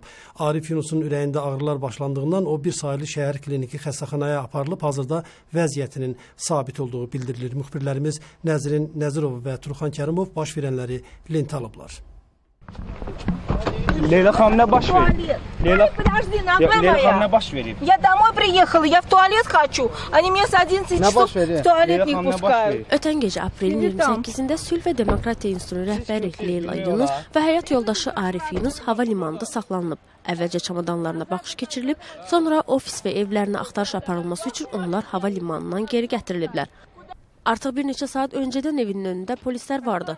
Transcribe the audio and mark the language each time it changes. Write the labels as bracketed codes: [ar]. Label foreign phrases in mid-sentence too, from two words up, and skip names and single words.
[az] Arif Yunusun ürəyində ağrılar başlandığından o bir sayılı şəhər kliniki xəstəxanaya aparılıb. Hazırda vəziyyətinin sabit olduğu bildirilir. Müxbirlərimiz Nəzrin Nəzirov və Turxan Kərimov baş verənləri lentə alıblar. Leyla xanım, nə baş verib? Лейла xanım, nə baş verib? [ru] Я домой приехала, я в туалет хочу. Они меня с 11 часов в туалет не пускают. [az] Ötən gecə aprelin 28-də Sülh və Demokratiya İnstitutunun rəhbəri Leyla Yunus və həyat yoldaşı Arif Yunus hava limanında saxlanılıb. Əvvəlcə çamadanlarına baxış keçirilib, sonra ofis və evlərinə axtarış aparılması üçün onlar hava limanından geri gətiriliblər. Artıq bir neçə saat öncədən evinin önündə polislər vardı.